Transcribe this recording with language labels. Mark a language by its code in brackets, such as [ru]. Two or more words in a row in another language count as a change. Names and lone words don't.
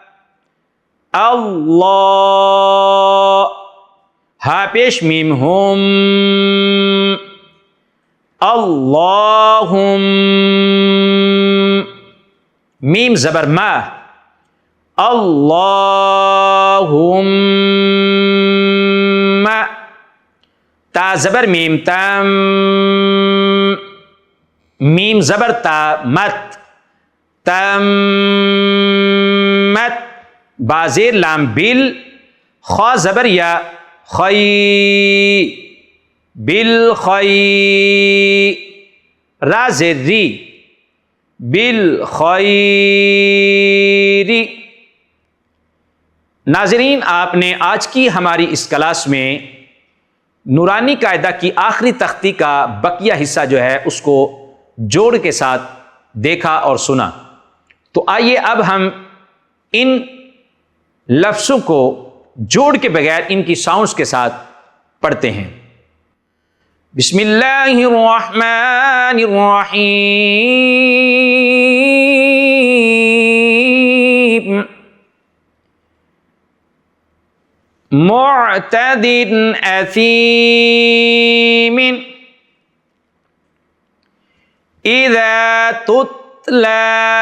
[ur] اللہ، ہا پیش میم ہم، اللہم، میم زبر ما، اللہم، تا زبر میم تم، میم زبر تا مت، تمت، با زیر لام بل، خا زبر یا، خی، بالخی، را زیر ری، بالخیر۔ ناظرین، آپ نے آج کی ہماری اس کلاس میں نورانی قاعدہ کی آخری تختی کا بقیہ حصہ جو ہے اس کو جوڑ کے ساتھ دیکھا اور سنا۔ تو آئیے اب ہم ان لفظوں کو جوڑ کے بغیر ان کی ساؤنڈز کے ساتھ پڑھتے ہیں۔ [ar] بسم اللہ الرحمن الرحیم، معتد اثیم، اذا تتلى،